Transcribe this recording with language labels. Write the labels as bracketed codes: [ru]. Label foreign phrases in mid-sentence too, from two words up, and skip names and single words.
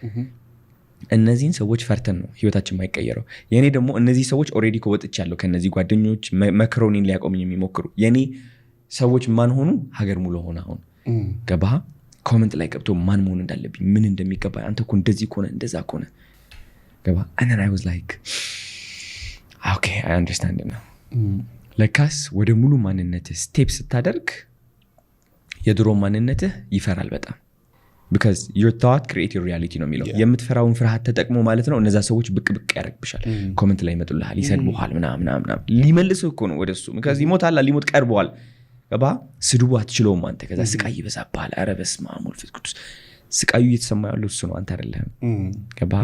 [am] እነዚህን ሰዎች ፈርተን ነው ህይወታችን ማይቀየረው የኔ ደግሞ እነዚህ ሰዎች ኦሬዲ ወጥቻለሁ ከነዚህ ጓደኞች መክሮኒን ሊያቆሙኝ የሚሞክሩ የኔ ሰዎች ማን ሆኑ ሀገር ሙሉ ሆነ አሁን ገባህ ኮሜንት ላይ ገብቶ ማን መሆን እንዳለብኝ ምን እንደሚገባ አንተ እኮ እንደዚህ ኮነ እንደዛ ኮነ ገባህ [en] and then I was like okay I understand it now [am] ለካስ ወደ ሙሉ ማንነትህ ስቴፕ ስታደርግ የድሮ ማንነትህ ይፈራል በጣም [en] because your thought create your reality [am] ነው የሚለው የምትፈራውን ፍርሃት ተጠቅሞ ማለት ነው እነዛ ሰዎች ብቅ ያረግብሻል ኮሜንት ላይ ይመጡልሃል ይሰድቡሃል ምናምን ሊመልሱ እኮ ነው ወደሱ because ይሞታል ሊሞት ቀርበዋል ገባ ስድቡ አትችለውም አንተ ከዛ ስቃይ ይበዛብሃል ኧረ በስመ አብ ወልድ ቅዱስ ስቃዩ እየተሰማ ያለው እሱ ነው፣ አንተ አይደለህም። ገባህ?